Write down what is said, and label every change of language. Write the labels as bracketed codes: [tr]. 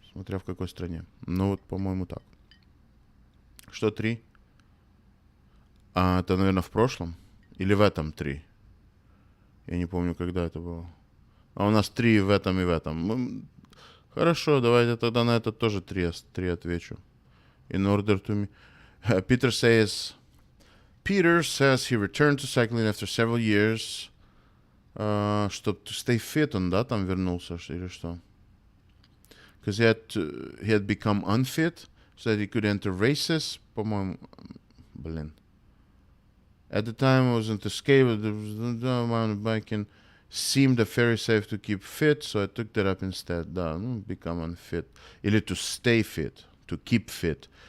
[ru] Смотря в какой стране. Ну вот, по-моему, так. Что 3? Это, наверное, в прошлом? Или в этом 3? Я не помню, когда это было. А у нас 3 в этом и в этом. Хорошо, давайте тогда на это тоже 3 отвечу. [en] In order to me. Peter says he returned to cycling after several years. [ru] Чтобы [en] to stay fit, [ru] он, да, там вернулся или что? [en] Because he had become unfit, so that he could enter races. [ru] По-моему, [en] At the time, I was into skate, mountain biking seemed very safe to keep fit, so I took that up instead. [ru] Да, [en] become unfit. [ru] Или [en] to stay fit, to keep fit.